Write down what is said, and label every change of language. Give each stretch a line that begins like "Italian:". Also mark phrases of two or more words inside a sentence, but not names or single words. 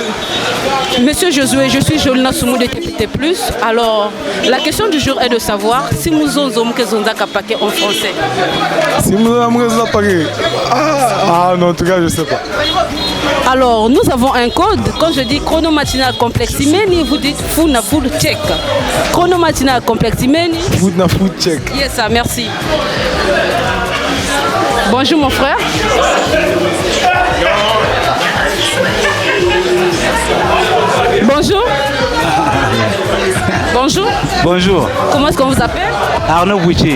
French: Monsieur Josué, je suis Jolina Soumou de TPT+. Alors, la question du jour est de savoir si nous sommes kapake en français. Si nous sommes kapake. Ah non, en tout cas, je ne sais pas. Alors, nous avons un code. Quand je dis chronomatinal complexe imeni, vous dites
English: food check. Chronomatinal complexe imeni. Food check.
French: Yes, ça, merci. Bonjour mon frère. Bonjour. Bonjour. Bonjour. Comment est-ce qu'on vous appelle? Arnaud Bouchi.